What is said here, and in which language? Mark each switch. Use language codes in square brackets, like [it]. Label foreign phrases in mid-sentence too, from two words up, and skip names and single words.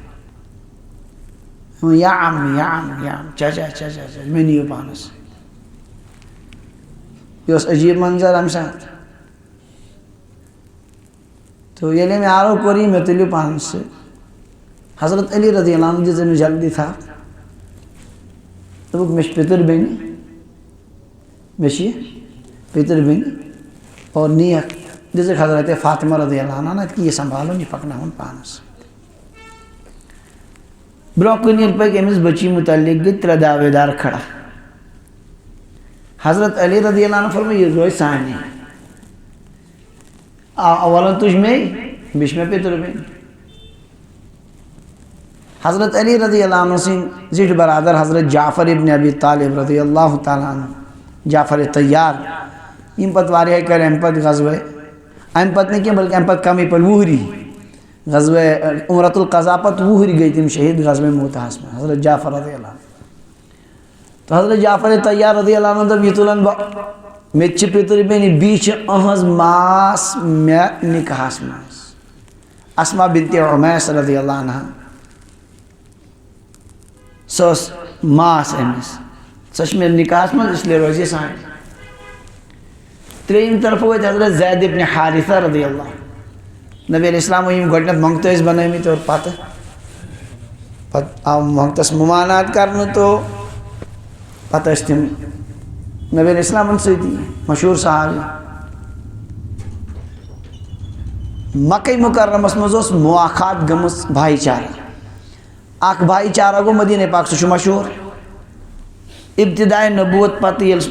[ks] یا عم چچا مےٚ نِیِو پانَس سۭتۍ یہِ اوس عجیٖب منظر اَمہِ ساتہٕ تو ییٚلہِ أمۍ آرو کوٚر یہِ مےٚ تُلِو پانَس سۭتۍ حضرت علی [ar] رضی اللہ عنہ [ks] دِژ أمِس جلدی تھپھ دوٚپُکھ مےٚ چھِ پِتٕر بیٚنہِ مےٚ چھِ یہِ پِتٕر بیٚنہِ اور نیکھ دِژٕکھ حضرت فاطمہ [ar] رضی اللہ عنہ [ks] اَتہِ کہِ یہِ سنٛبھالُن یہِ پَکناوُن پانَس سۭتۍ برونٛہہ کُن ییٚلہِ پٔکۍ أمِس بٔچی مُتعلق گٔے 3 دعوے دار کھڑا حضرت علی [ar] رضی اللہ عنہ [ks] فرموو یہِ روزِ سانے اولن تُج مے بیٚیہِ چھِ مےٚ پِتٕر بیٚنہِ حضرت علی [ar] رضی اللہ عنہ [ks] سٕنٛدۍ زِٹھۍ برادر حضرت جعفر ابن ابی طالب [ar] رضی اللہ تعالیٰ عنہ [ks] جعفر طیار یِم پتہٕ واریاہ کٔرۍ اَمہِ پتہٕ غزوے اَمہِ پتہٕ نہٕ کینٛہہ بلکہِ اَمہِ پتہٕ کمٕے پٔڑۍ 10 غزوے عمرۃ القضا پتہٕ 10 گٔے تِم شہیٖد غزوے موٗتاہَس منٛز حضرت جعفر [ar] رضی اللہ عنہ [ks] تہٕ حضرت جعفر طیار [ar] رضی اللہ عنہ [ks] دوٚپ یہِ تُلن بہٕ مےٚ تہِ چھِ پِتٕر بیٚنہِ بیٚیہِ چھِ أہٕنٛز ماس مےٚ نِکاحس منٛز اسما بنت عمیس [ar] رضی اللہ عنہ [ks] سۄ ٲس ماس أمِس سۄ چھِ مےٚ نِکاحس منٛز اِسلیے روزِ یہِ سانہِ ترٛیٚیِم طرفہٕ وٲتۍ حضرت زید ابن حارثہ [ar] رضی اللہ [ks] نبی علیہ السلامو یِم گۄڈٕنٮ۪تھ منٛگتہٕ ٲسۍ بنٲومٕتۍ اور پتہٕ آو منٛگتس ممانات کرنہٕ تو پتہٕ ٲسۍ تِم نبی علیہ السلامن سۭتی مشہوٗر صحابی مکہ مکرمس منٛز اوس مواخات گٔمٕژ بھایی چارہ اکھ بھایی چارہ گوٚو مدیٖنہ پاک سُہ چھُ مشہوٗر ابتدائے نبوت پتہٕ ییٚلہِ